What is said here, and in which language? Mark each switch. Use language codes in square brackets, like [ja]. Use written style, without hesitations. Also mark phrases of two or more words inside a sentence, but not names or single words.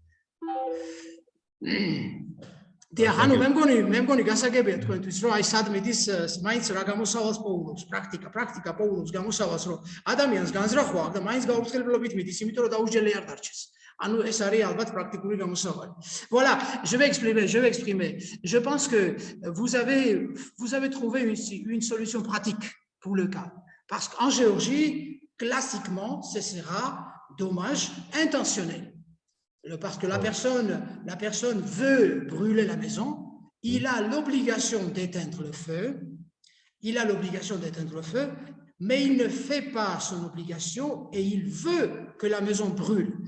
[ka] ანუ მე მგონი გასაგებია თქვენთვის, რომ აი სად მიდის მაინც რა გამოსავალს პოულობს, პრაქტიკა პოულობს გამოსავალს, რომ ადამიანს განზრახვა და მაინც გაუფრთხილებლობით მიდის, იმიტომ რომ დაუსჯელი არ დარჩეს. ანუ ეს არის ალბათ პრაქტიკული გამოსავალი. [fr] Voilà, je vais exprimer. Je pense que vous avez trouvé une solution pratique pour le cas. Parce qu'en Géorgie, classiquement, ce sera dommage intentionnel. Parce que la personne veut brûler la maison, il a l'obligation d'éteindre le feu, mais il ne fait pas son obligation et il veut que la maison brûle.